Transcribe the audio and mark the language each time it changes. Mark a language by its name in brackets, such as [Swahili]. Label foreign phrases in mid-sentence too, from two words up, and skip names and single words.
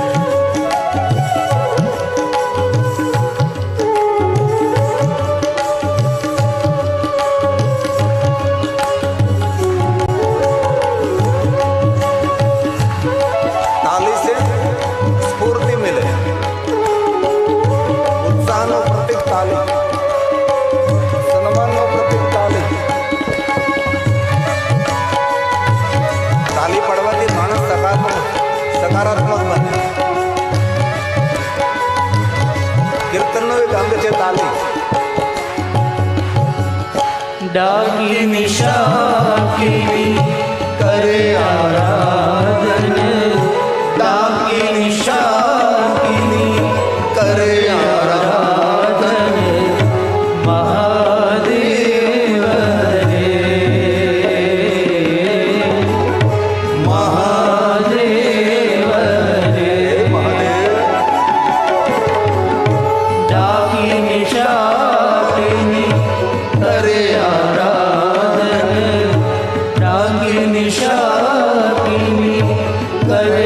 [Hindi] ताली से स्फूर्ति मिले, [Gujarati] उत्साहનો પ્રતીક તાલી, સન્માનનો પ્રતીક તાલી. તાલી પડવાથી માણસ સકારાત્મક બને. કીર્તનનો એક અંગ છે તાલી. [Hindi] डाकिनी शाकिनी करे आराधन, डाकिनी शाकिनी करे आराधन. महादेव हरे, महादेव हरे. डाकिनी शाकिनी करे आराधन, डाकिनी शाकिनी